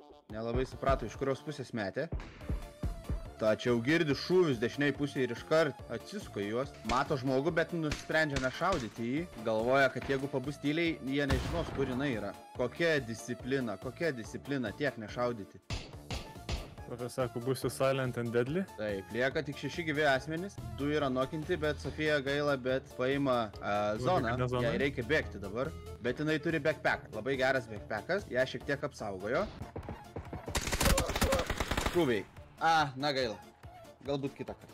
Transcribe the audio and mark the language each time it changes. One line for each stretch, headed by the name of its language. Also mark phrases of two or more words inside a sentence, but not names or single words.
Lithuanian: Nelabai suprato, iš kurios pusės metė. Tačiau girdi šūvius dešiniai pusėje ir iškart atsisuko į juos. Mato žmogų, bet nusprendžia nešaudyti jį. Galvoja, kad jeigu pabus tyliai, jie nežinos, kur jinai yra. Kokia disciplina, tiek nešaudyti. Tada sako, būsiu
English: silent and deadly.
Lithuanian: Taip, lieka tik 6 gyvi asmenys. 2 yra nokinti, bet Sofija gaila, bet paima zoną. Jai reikia bėgti dabar. Bet jinai turi backpacką. Labai geras backpackas. Ją šiek tiek apsaugojo. Šūviai. Na gaila. Galbūt kitą kartą.